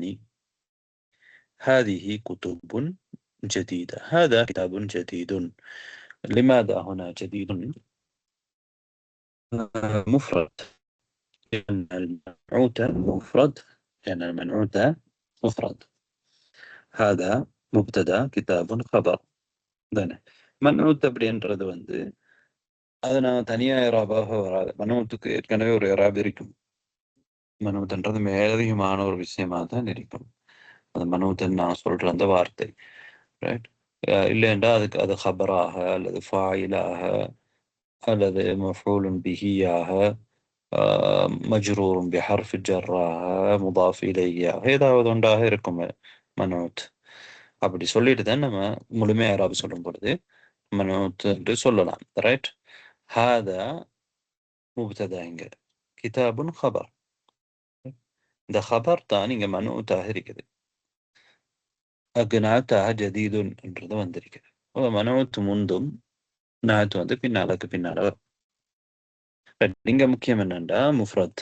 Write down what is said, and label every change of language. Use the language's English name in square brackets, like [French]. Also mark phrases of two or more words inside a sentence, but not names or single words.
[Arabic] هذه كتب جديدة. هذا كتاب جديد. لماذا هنا جديد؟ مفرد. لأن المنعوت مفرد، لأن المنعوت مفرد. هذا مبتدا கிதாபுன் خبر தானே. [Tamil] மன்ஊத் அப்படின்றது அது நான் தனியா இராபாக வராது. மனூத்துக்கு ஏற்கனவே ஒரு இராப் இருக்கும். மனூத்ன்றது மேலதிகமான ஒரு விஷயமா தான் இருக்கும். அந்த மனூத்தன் நான் சொல்ற அந்த வார்த்தை, ரைட்? இல்லைண்டா அதுக்கு அது ஹபராக அல்லது ஃபாயிலாக அல்லது [Arabic] مفعول به مجرور بحرف جر مضاف إليه [Tamil] ஏதாவது ஒன்றாக இருக்கும் மனூத். அப்படி சொல்லிட்டு தான் நம்ம முழுமையா இராப் சொல்லும் பொழுது மனூத் என்று சொல்லலாம், ரைட்? [Arabic] هذا مبتدا இங்க கிதாபுன் خبر. [Tamil] இந்த خبر தான் இங்க மனூத்தாக இருக்குது. அக்னாத்தாக ஜதீதுன் என்றது வந்திருக்குது. மனூத் முந்தும் நாத் பின்னாலக்கு பின்னால. இங்க முக்கியம் என்னண்டா முஃப்ரத்.